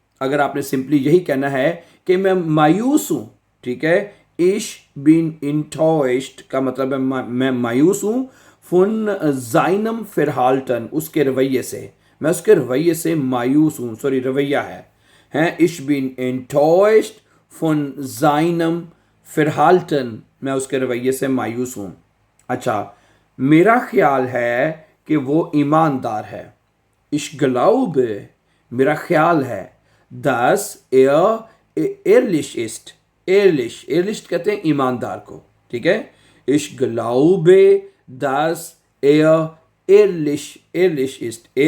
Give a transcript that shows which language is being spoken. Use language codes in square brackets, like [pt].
[hi] अगर आपने सिंपली यही कहना है कि मैं मायूस हूँ, ठीक है, [de] Ich bin enttäuscht [hi] का मतलब है मैं मायूस हूँ [de] von seinem Verhalten, [hi] उसके रवैये से, मैं उसके रवैये से मायूस हूँ। सॉरी, रवैया है [de] Ich bin enttäuscht von seinem Verhalten, [hi] मैं उसके रवैये से मायूस हूँ। अच्छा, मेरा ख्याल है कि वो ईमानदार है। [de] Ich glaube, [hi] मेरा ख्याल है [de] dass ehrlich ist। [hi] ehrlich कहते हैं ईमानदार को। ठीक है, [de] Ich glaube dass ehrlich ist।